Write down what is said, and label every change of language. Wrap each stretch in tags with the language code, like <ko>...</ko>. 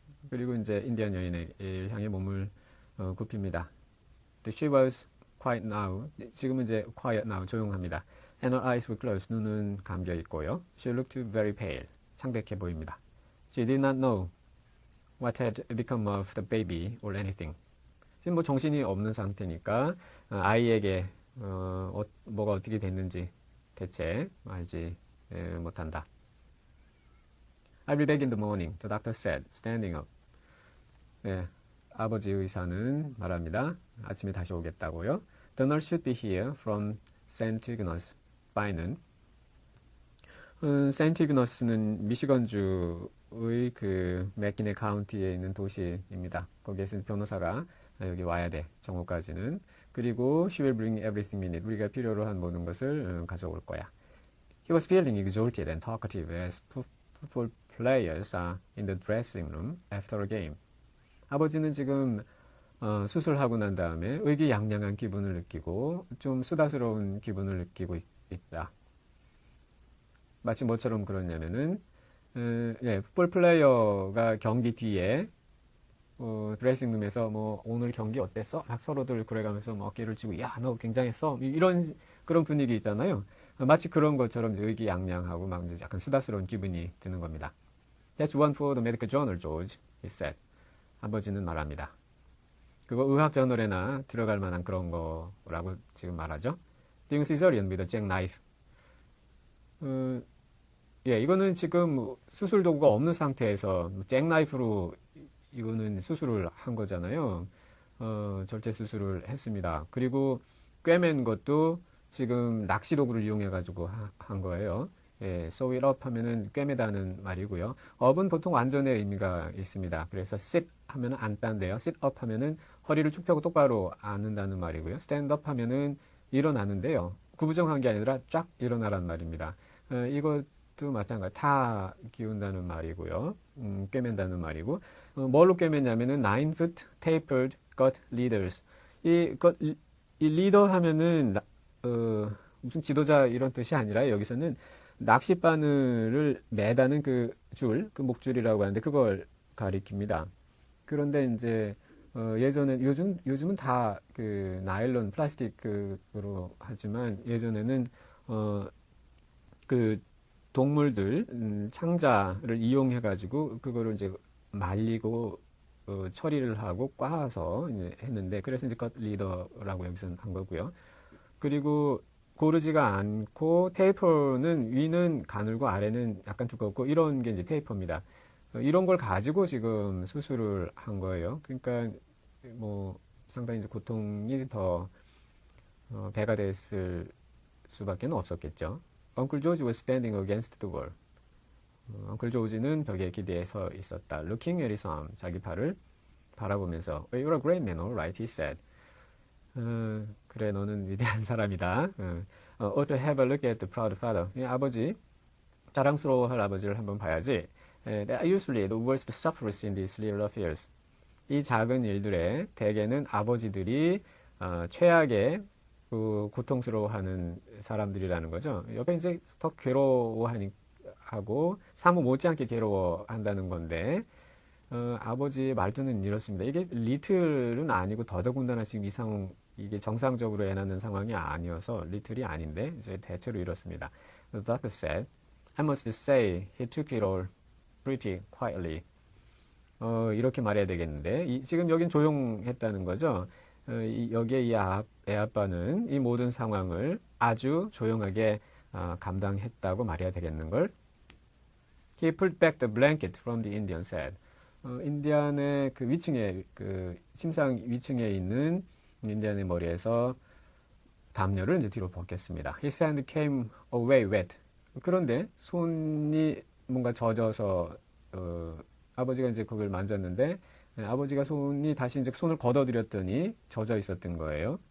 <ko>그리고 이제 인디언 여인을 향해 몸을 굽힙니다.</ko> <en>She was quiet now.</en> <ko>지금은 이제</ko> <en>quiet now,</en> <ko>조용합니다.</ko> <en>And her eyes were closed.</en> <ko>눈은 감겨 있고요.</ko> <en>She looked very pale.</en> <ko>창백해 보입니다.</ko> <en>She did not know what had become of the baby or anything.</en> <ko>지금 뭐 정신이 없는 상태니까 아이에게 뭐가 어떻게 됐는지 대체 알지 못한다.</ko> <en>I'll be back in the morning, the doctor said, standing up.</en> <ko>네, 아버지 의사는 말합니다. 아침에 다시 오겠다고요.</ko> <en>The nurse should be here from St.</en> <ko>Ignace by는 세인트 이그너스는 미시건주의 그 맥기네 카운티에 있는 도시입니다. 거기에서 변호사가 여기 와야 돼. 정오까지는. 그리고</ko> <en>she will bring everything we need.</en> <ko>우리가 필요로 한 모든 것을 가져올 거야.</ko> <en>He was feeling exhausted and talkative as football players are in the dressing room after a game.</en> <ko>아버지는 지금 수술하고 난 다음에 의기양양한 기분을 느끼고 좀 수다스러운 기분을 느끼고 있다. 마치 뭐처럼 그러냐면은 풋볼 플레이어가 경기 뒤에 드레싱룸에서 뭐 오늘 경기 어땠어? 막 서로들 그래가면서 뭐 어깨를 쥐고 야, 너 굉장했어. 이런 그런 분위기 있잖아요. 마치 그런 것처럼 의기양양하고 막 이제 약간 수다스러운 기분이 드는 겁니다.</ko> <en>That's one for the medical journal, George, he said.</en> <ko>아버지는 말합니다. 그거 의학 저널에나 들어갈 만한 그런 거라고 지금 말하죠.</ko> <en>Doing cesarean with a jackknife.</en> <ko>이거는 지금 수술 도구가 없는 상태에서 잭나이프로 이거는 수술을 한 거잖아요. 절제 수술을 했습니다. 그리고 꿰맨 것도 지금 낚시 도구를 이용해 가지고 한 거예요. sew it up 하면은 꿰매다는 말이고요. up은 보통 완전의 의미가 있습니다. 그래서 sit 하면은 앉다인데요. sit up 하면은 허리를 쭉 펴고 똑바로 앉는다는 말이고요. stand up 하면은 일어나는데요. 구부정한 게 아니라 쫙 일어나란 말입니다. 이것도 마찬가지. 다 기운다는 말이고요. 꿰맨다는 말이고. 뭘로 꿰매냐면은</ko> <en>9-foot tapered gut leaders.</en> <ko>이 리더 하면은 무슨 지도자 이런 뜻이 아니라 여기서는 낚싯바늘을 매다는 그 줄, 그 목줄이라고 하는데 그걸 가리킵니다. 그런데 이제 예전에 요즘은 다 그 나일론 플라스틱으로 하지만 예전에는 그 동물들 창자를 이용해 가지고 그거를 이제 말리고 처리를 하고 꽈서 했는데 그래서 이제 컷 리더라고 여기서 한 거고요. 그리고 고르지가 않고 테이퍼는 위는 가늘고 아래는 약간 두껍고 이런 게 이제 테이퍼입니다. 이런 걸 가지고 지금 수술을 한 거예요. 그러니까 뭐 상당히 이제 고통이 더 배가 됐을 수밖에 없었겠죠.</ko> <en>Uncle George was standing against the wall.</en> <ko>엉클 조지는 벽에 기대에 서 있었다.</ko> <en>Looking at his arm,</en> <ko>자기 팔을 바라보면서</ko> <en>You're a great man, all right, he said.</en> <ko>그래, 너는 위대한 사람이다.</ko> <en>Ought to have a look at the proud father.</en> <ko>아버지, 자랑스러워할 아버지를 한번 봐야지.</ko> <en>They are usually the worst sufferers in these little affairs.</en> <ko>이 작은 일들에 대개는 아버지들이 최악의 고통스러워하는 사람들이라는 거죠. 옆에 이제 더 괴로워하고 사무 못지않게 괴로워한다는 건데 아버지의 말투는 이렇습니다. 이게 리틀은 아니고 더더군다나 지금 이 상황 이게 정상적으로 애 낳는 상황이 아니어서 little이 아닌데 이제 대체로 이렇습니다.</ko> <en>The doctor said, I must say he took it all pretty quietly.</en> <ko>이렇게 말해야 되겠는데 지금 여긴 조용했다는 거죠. 여기에 애 아빠는 이 모든 상황을 아주 조용하게 감당했다고 말해야 되겠는걸.</ko> <en>He pulled back the blanket from the Indian said.</en> <ko>인디안의 그 위층에 침상 위층에 있는 인디안의 머리에서 담요를 이제 뒤로 벗겼습니다.</ko> <en>His hand came away wet.</en> <ko>그런데 손이 뭔가 젖어서 아버지가 이제 그걸 만졌는데 아버지가 손이 다시 이제 손을 걷어들였더니 젖어 있었던 거예요.</ko>